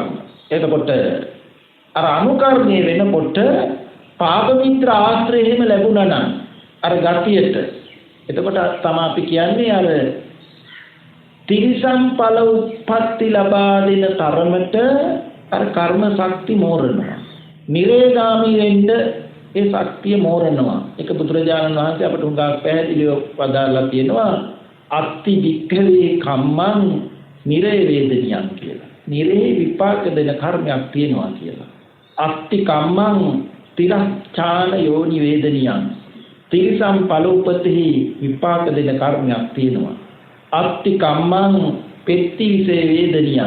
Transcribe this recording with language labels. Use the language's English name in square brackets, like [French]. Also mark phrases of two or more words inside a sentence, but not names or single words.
[Sinhala] එතකොට අර අනුකරණය වෙනකොට පාප මිත්‍ර ආශ්‍රය එහෙම ලැබුණා නම් අර ගතියට එතකොට තමයි අපි කියන්නේ අර තිරිසන් ඵල උත්පත්ති ලබා දෙන තරමට අර කර්ම ශක්ති මෝරනවා. නිරේගාමී වෙන්න ඒ ශක්තිය මෝරනවා. ඒක බුදුරජාණන් වහන්සේ අපට උඟා පැහැදිලිව වදාළා තියෙනවා. [Pali] අත්ති වික්ඛවේ කම්මං නිරේ වේදනියන් කියලා. [Sinhala] නිරේ විපාක දෙන කර්මයක් තියෙනවා කියලා. [Pali] අත්ති කම්මං තිරච්ඡාන යෝනි වේදනියන්. [Sinhala] තිරිසම් ඵල උපතෙහි විපාක දෙන කර්මයක් තියෙනවා. [Pali] අත්ති කම්මං පෙත්ති විසේ වේදනියන්.